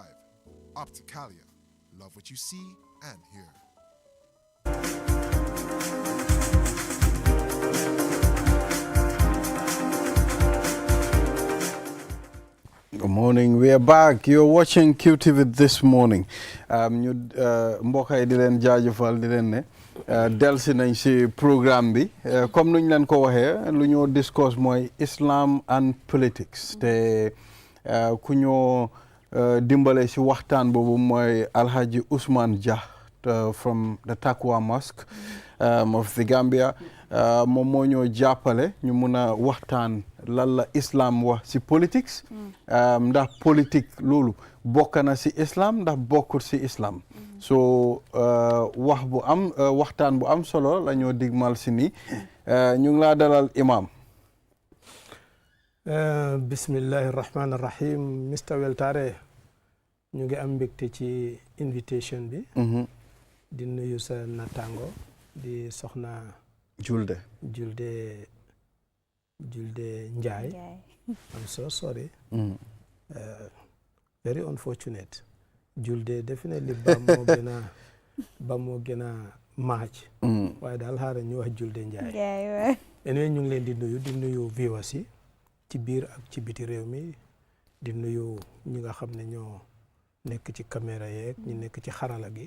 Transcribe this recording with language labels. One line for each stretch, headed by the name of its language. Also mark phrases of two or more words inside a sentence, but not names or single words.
English: Opticalia, love what you see and hear. Good morning. We are back. You're watching QTV this morning.
Wolof: ñu mbokk yi di leen jaajëfal di leen ne delsi nañ si programme bi comme nuñ leen ko waxee lu ñoo discuss mooy
English: Islam and politics
Wolof: te ku ñoo dimbale si waxtaan boobu mooy Alhaji Ousmane Jah
English: from the Takwa Mosque of the Gambia.
Wolof: moom moo ñoo jàppale ñu mun a waxtaan lan la islam wax si politics ndax politique loolu bokk na si islam ndax bokkul si islam so waxtaan bu am solo la ñoo digmal si ni ñu ngi laa dalal imam
Arabic: بسم الله الرحمن الرحيم
Wolof: Mr Weltare ñu ngi am mbégte ci invitation bi di nuyu sa natango di soxna Julde julde Njaay.
English: I'm so sorry. Very unfortunate.
Wolof: Julde definitely ba moo gën a match. waaye daal xaaral ñu wax julde Njaay. anyway ñu ngi leen di nuyu viewers yi ci biir ak ci biti réew mi di nuyu ñi nga xam ne ñoo nekk ci caméra yeeg ñi nekk ci xarala gi.